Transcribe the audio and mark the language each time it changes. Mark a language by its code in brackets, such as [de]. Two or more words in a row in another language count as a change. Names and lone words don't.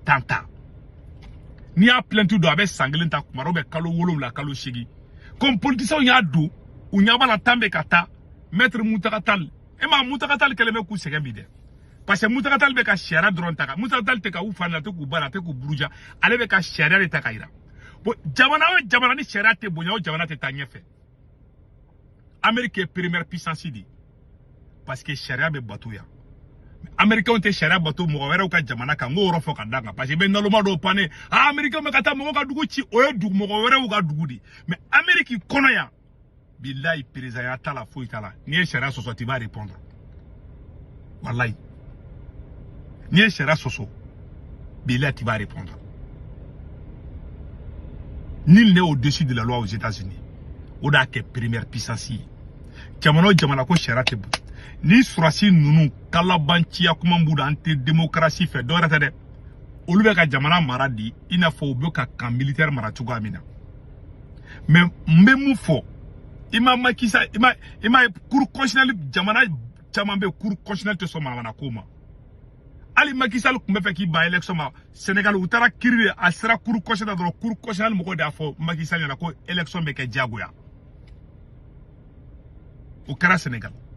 [bm] temps ta n'i y'a plainte don a bɛ san kelen ta kuma dɔ bɛ kalo 7 kalo 8 [fr] comme politiciens [bm] y'a don u ɲɛ b'a la temps bɛ ka taa maître Muntaka Tall e ma Muntaka Tall kɛlen bɛ k'u sɛgɛn bi dɛ parce que Muntaka Tall bɛ ka sariya dɔrɔn ta kan Muntaka Tall tɛ ka u fa na tɛ k'u ba la tɛ k'u buruja ale bɛ ka sariya de ta ka yira bon jamana o jamana ni sariya tɛ bonya o jamana tɛ taa ɲɛfɛ Amérique ye [fr] première puissance de parce que [bm] sariya bɛ bato yan Américains tɛ sariya bato mɔgɔ wɛrɛw ka jamana kan n k'o yɔrɔ fɔ ka d'a kan [fr] parce que [bm] bɛ naloma dɔw panne Américains bɛ ka taa mɔgɔw ka dugu ci o ye dugu mɔgɔ wɛrɛw ka dugu de mais Amérique kɔnɔ yan billahi président ya t'a la foyi t'a la n'i ye sariya sɔsɔ [fr] tu vas répondre [bm] wallahi n'i ye sariya sɔsɔ billahi [fr] tu vas répondre nul n'est au-dessus de la loi aux États-Unis [bm] o da kɛ [fr] première puissance [bm] ye jamana o jamana ko sariya tɛ bon ni surasi ninnu kalabanciya kuma b'u la an tɛ démocratie fɛ dɔ wɛrɛ tɛ dɛ olu bɛ ka jamana mara di i n'a fɔ u bɛ ka [fr] camp militaire [bm] mara cogoya min na mais n bɛ mun fɔ i ma Macky Sall i ma [fr] cour constitutionnelle [bm] jamana caman bɛ [fr] cour constitutionnelle [bm] tɛ sɔn manamana ko ma hali Macky Sall tun bɛ fɛ k'i ban élection ma Sénégal u taara kiiri de a sera [fr] cour constitutionnelle [bm] dɔrɔn [fr] cour constitutionnelle [bm] mɔgɔw de y'a fɔ Macky Sall ɲɛna ko élection bɛ kɛ diyagoya o kɛra Sénégal